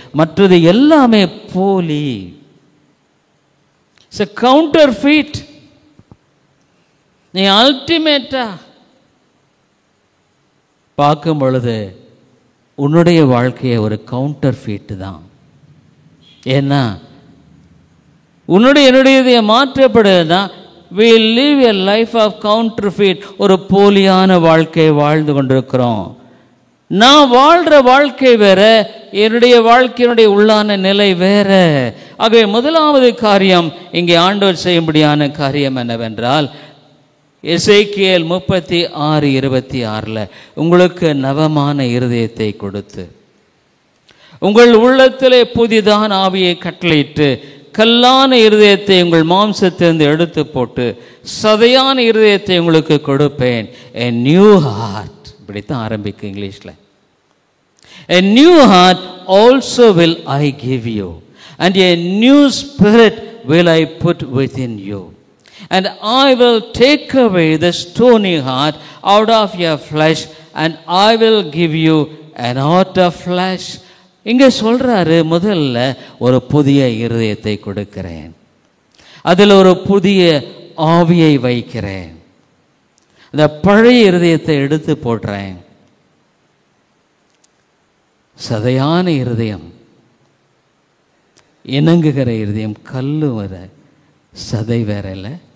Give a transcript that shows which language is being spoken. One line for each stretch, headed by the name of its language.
Tamil: மற்றது எல்லாமே போலி.
English: It's a counterfeit.
Tamil: நீ அல்டிமேட்டா பார்க்கும் பொழுது உன்னுடைய வாழ்க்கையை ஒரு கவுண்டர் ஃபீட்டு தான். ஏன்னா என்னுடைய மாற்றப்படுதுன்னா
English: we live a life of counterfeit.
Tamil: ஒரு போலியான வாழ்க்கையை வாழ்ந்து கொண்டிருக்கிறோம். நான் வாழ்கிற வாழ்க்கை வேற, என்னுடைய வாழ்க்கையினுடைய உள்ளான நிலை வேற. ஆகவே முதலாவது காரியம் இங்கே ஆண்டவர் செய்யும்படியான காரியம் என்னவென்றால், எசேக்கியேல் 36:26 உங்களுக்கு நவமான இருதயத்தை கொடுத்து உங்கள் உள்ளத்திலே புதிதான ஆவியை கட்டளையிட்டு கல்லான இருதயத்தை உங்கள் மாம்சத்திலிருந்து எடுத்து போட்டு சதையான இருதயத்தை உங்களுக்கு கொடுப்பேன்.
English: a new heart.
Tamil: இப்படித்தான் ஆரம்பிக்கும் இங்கிலீஷில்.
English: a new heart also will I give you, and a new spirit will I put within you, and I will take away the stony heart out of your flesh, and I will give you an heart of flesh.
Tamil: இங்கே சொல்கிறாரு, முதல்ல ஒரு புதிய இருதயத்தை கொடுக்கிறேன், அதில் ஒரு புதிய ஆவியை வைக்கிறேன், அந்த பழைய இருதயத்தை எடுத்து போடுறேன். சதையான இருதயம், இணங்குகிற இருதயம், கல்லு வர சதை வேற இல்லை.